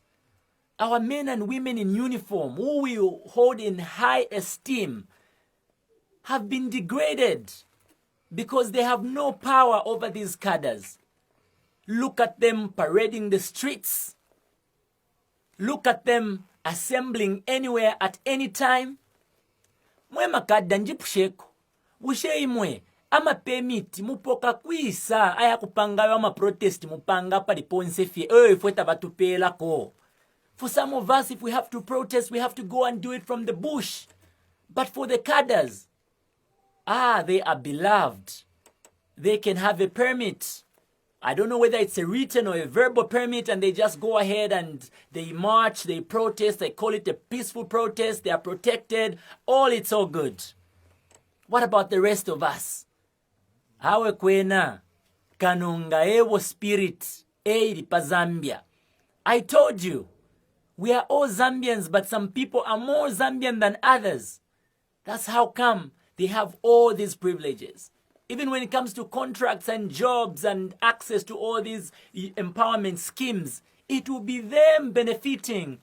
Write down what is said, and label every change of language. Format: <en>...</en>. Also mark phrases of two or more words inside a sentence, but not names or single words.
<en>Our men and women in uniform, who we hold in high esteem, have been degraded. because they have no power over these cadres. Look at them parading the streets. Look at them assembling anywhere at any time.</en> <bem>Mwe makadda njipusheko. Bushe imwe. Ama permit mupoka kwisa aya kupangayo ama protest mupanga pa liponse fie. Fweta batupela ko.</bem> <en>For some of us, if we have to protest, we have to go and do it from the bush. But for the cadres, they are beloved. They can have a permit. I don't know whether it's a written or a verbal permit, and they just go ahead and they march, they protest, they call it a peaceful protest, they are protected. It's all good. What about the rest of us?</en> <bem>Awe kwena kanunga ewo spirit eiri pa Zambia.</bem> <en>I told you, we are all Zambians, but some people are more Zambian than others. That's how come they have all these privileges. Even when it comes to contracts and jobs and access to all these empowerment schemes, it will be them benefiting.</en>